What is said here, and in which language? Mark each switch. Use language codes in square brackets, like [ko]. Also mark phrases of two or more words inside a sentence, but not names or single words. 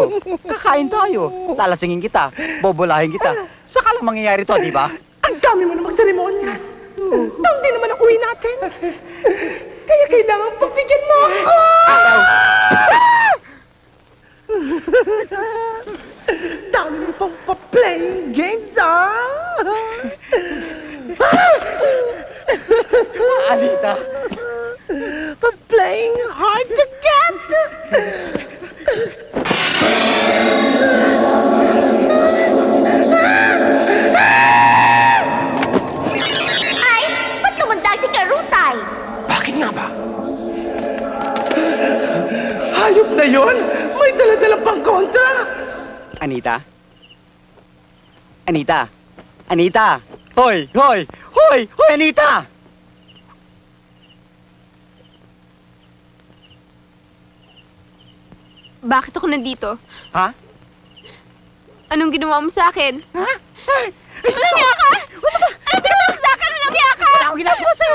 [tl] Kakain tayo. Lalasingin kita. Bobolahin kita. Saka lang mangyayari to, di ba? Ang dami mo namang seremonya. Taon din naman ang uwi natin. Kaya kailangan pagbigyan mo ako. Dami mo pang pa- [en] playing games, [tl] Anita. Pa- [en] playing hard to get. [tl] Ay, ba't tumundag si Karutay? Bakit nga ba? Hayop na yon! May dala-dala pang kontra! Anita? Anita? Anita! Hoy! Hoy! Hoy! Hoy, Anita! Bakit ako nandito? Ha? Anong ginawa mo sa akin? Ha? Walang hiya ka! Anong ginawa mo sa akin? Walang hiya ka! Wala akong ginagawa sa'yo!